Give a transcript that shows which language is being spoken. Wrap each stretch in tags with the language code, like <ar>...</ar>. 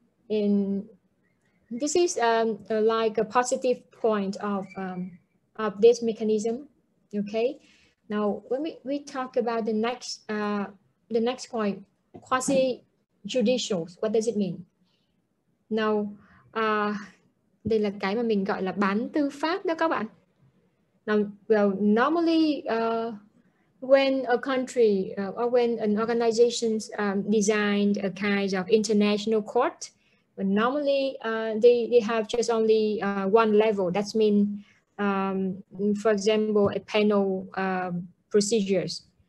<en>And this is like a positive point of this mechanism. Okay. Now, when we talk about the next point, quasi-judicial, what does it mean? Now,</en> <vi>đây là cái mà mình gọi là bán tư pháp đó các bạn.</vi> <en>Now, well, normally when a country or when an organization designed a kind of international court, but normally they have just only one level. That means, for example, a panel procedures.</en>